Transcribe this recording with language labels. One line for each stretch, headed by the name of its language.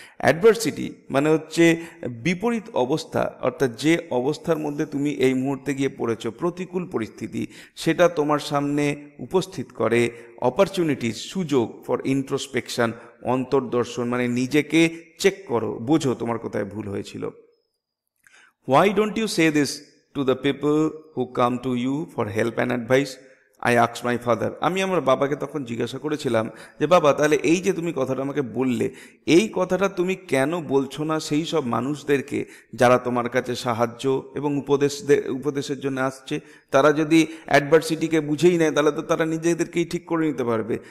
Bangla: Adversity মানে হচ্ছে বিপরীত অবস্থা, অর্থাৎ যে অবস্থার মধ্যে তুমি এই মুহূর্তে গিয়ে পড়েছো, প্রতিকূল পরিস্থিতি, সেটা তোমার সামনে উপস্থিত করে অপরচুনিটিস, সুযোগ ফর ইন্ট্রোস্পেকশন, অন্তর্দর্শন, মানে নিজেকে চেক করো, বোঝো তোমার কোথায় ভুল হয়েছিল।
English: Why don't you say this to the people who come to you for help and advice? I asked my father,
Bangla: আমি আমার বাবাকে তখন জিজ্ঞাসা করেছিলাম যে বাবা, তাহলে এই যে তুমি কথাটা আমাকে বললে, এই কথাটা তুমি কেন বলছো না সেই সব মানুষদেরকে যারা তোমার কাছে সাহায্য এবং উপদেশের জন্য আসছে? তারা যদি অ্যাডভার্সিটিকে বুঝেই নেয় তাহলে তো তারা নিজেদেরকেই ঠিক করে নিতে পারবে।